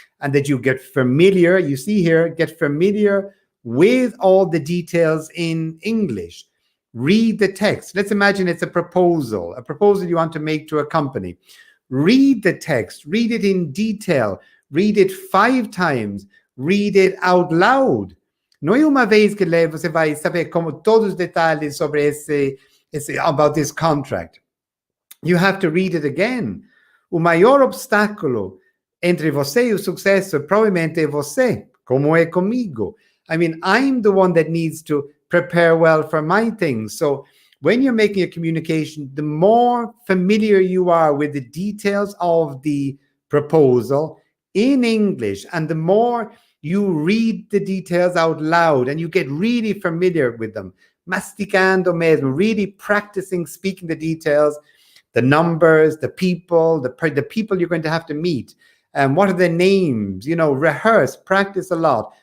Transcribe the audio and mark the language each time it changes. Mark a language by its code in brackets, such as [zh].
[en] and that you get familiar, you see here, get familiar with all the details in English. Read the text. Let's imagine it's a proposal you want to make to a company. Read the text, read it in detail, read it 5 times, read it out loud. [pt] Não é uma vez que você vai saber como todos os detalhes sobre [en] about this contract. You have to read it again. [pt] O maior obstáculo entre você e o sucesso provavelmente é você, como é comigo. [en] I mean, I'm the one that needs to prepare well for my things. So when you're making a communication, the more familiar you are with the details of the proposal in English, and the more you read the details out loud and you get really familiar with them, [pt] masticando mesmo, [en] really practicing speaking the details, the numbers, the people, the people you're going to have to meet, and what are their names, rehearse, practice a lot.